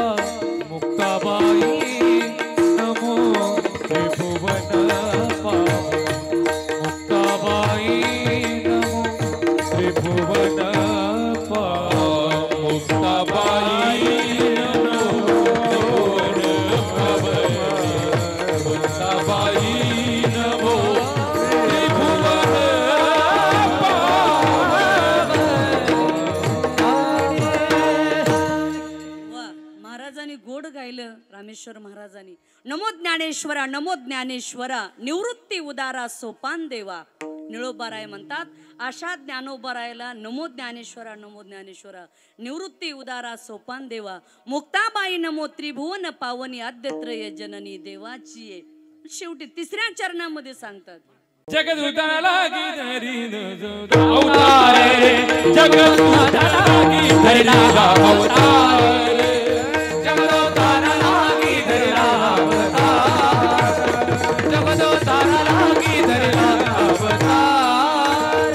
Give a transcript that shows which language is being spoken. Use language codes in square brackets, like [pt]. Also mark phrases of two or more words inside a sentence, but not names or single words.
[mr] मुक्ताबाई नमो त्रिभुवन पाव, मुक्ताबाई नमो त्रिभुवन पाव, मुक्ताबाई नमो त्रिभुवन पाव, मुक्ताबाई नमो त्रिभुवन वा, महाराजांनी गोड गायलं. रामेश्वर महाराजांनी नमो ज्ञानेश्वरा, नमो ज्ञानेश्वरा, निवृत्ती उदारा सोपान देवा. निळोबाराय म्हणतात अशा ज्ञानोबरायला नमो ज्ञानेश्वरा, नमो ज्ञानेश्वरा, निवृत्ती उदारा सोपान देवा. मुक्ताबाई नमो त्रिभुवन पावनी आद्यत्रय जननी देवाची आहे. शेवटी तिसऱ्या चरणामध्ये सांगतात जगत उतारा लागी धरी अवतारे, जगत उतारा लागी धरी अवतारे, जगत उतारा लागी धरी अवतार, जगत उतारा लागी धरी अवतार.